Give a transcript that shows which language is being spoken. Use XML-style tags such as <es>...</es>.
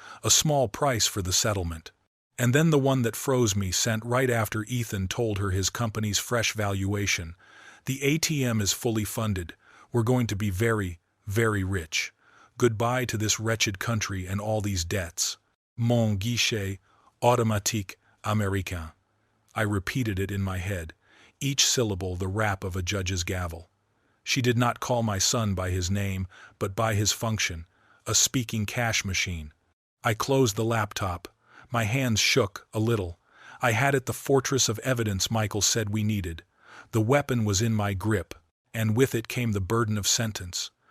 <en>A small price for the settlement. And then the one that froze me, sent right after Ethan told her his company's fresh valuation. The ATM is fully funded. We're going to be very, very rich. Goodbye to this wretched country and all these debts.</en> <fr>Mon guichet automatique américain.</fr> <en>I repeated it in my head, each syllable the rap of a judge's gavel. She did not call my son by his name, but by his function, a speaking cash machine. I closed the laptop. My hands shook a little. I had it, the fortress of evidence Michael said we needed. The weapon was in my grip, and with it came the burden of sentence.</en>